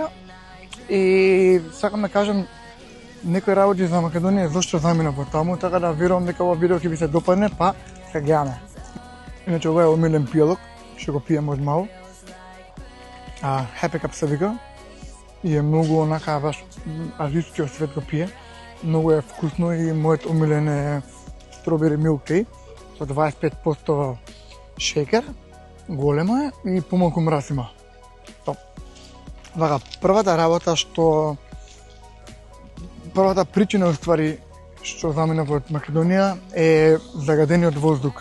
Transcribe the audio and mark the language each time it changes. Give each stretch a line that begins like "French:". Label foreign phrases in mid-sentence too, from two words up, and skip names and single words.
Macedonian: И сакам да кажам некои работи за Македонија зашто заминав во таму, така да верувам дека ова видео ќе ви се допадне, па се гледаме. Иначе ова е омилен пијалок, што го пијам од мал. Happy Cup се вика. И е многу онака баш азијскиот свет го пие. Многу е вкусно и мојот омилен е
English: strawberry milk tea
Macedonian: со 25% шекер. Големо е и помалку мраз има. Топ. Вака, првата причина уствари што заминав од Македонија е загадениот воздух.